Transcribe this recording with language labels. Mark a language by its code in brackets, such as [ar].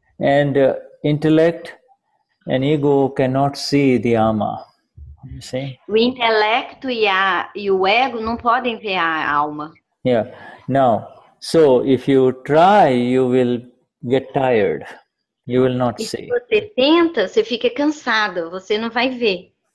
[en] And intellect and ego cannot see the ama, you see? [pt] O intelecto e o ego não podem ver a alma. [en] Yeah. Now, so if you try, you will get tired. You will not [pt] E [en] see. [pt] se você tenta, você fica cansado, você não vai ver.